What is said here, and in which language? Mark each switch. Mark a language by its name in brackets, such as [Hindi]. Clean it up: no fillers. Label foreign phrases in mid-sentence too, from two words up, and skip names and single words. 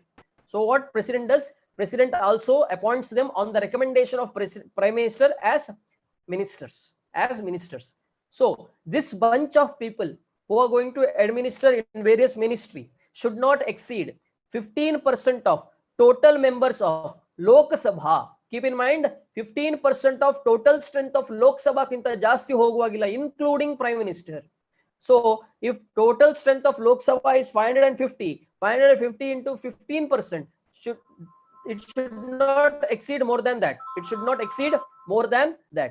[English] So what President does, President also appoints them on the recommendation of Prime Minister as ministers. So this bunch of people who are going to administer in various ministry should not exceed 15% of total members of Lok Sabha. Keep in mind, 15% of total strength of Lok Sabha [Kannada] ಕಿಂತ ಜಾಸ್ತಿ ಹೋಗುವಾಗಿಲ್ಲ, [English] including Prime Minister. So if total strength of Lok Sabha is 550 into 15% should not exceed more than that. It should not exceed more than that.